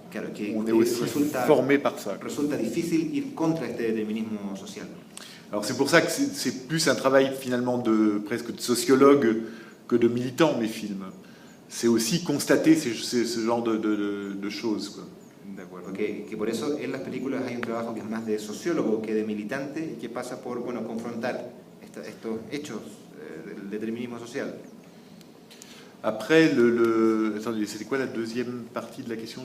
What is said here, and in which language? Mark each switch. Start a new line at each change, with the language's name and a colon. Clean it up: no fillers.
Spanish: Claro,
French: on est aussi formé par ça.
Spanish: Resulta difícil ir contra este determinismo social.
French: Alors c'est pour ça que c'est plus un travail finalement presque de sociologue que de militant, mes films. C'est aussi constater ce genre de choses, quoi.
Spanish: De acuerdo, que por eso en las películas hay un trabajo que es más de sociólogo que de militante y que pasa por confrontar estos hechos del determinismo social.
French: Après, attendez, c'était quoi la deuxième partie de la question?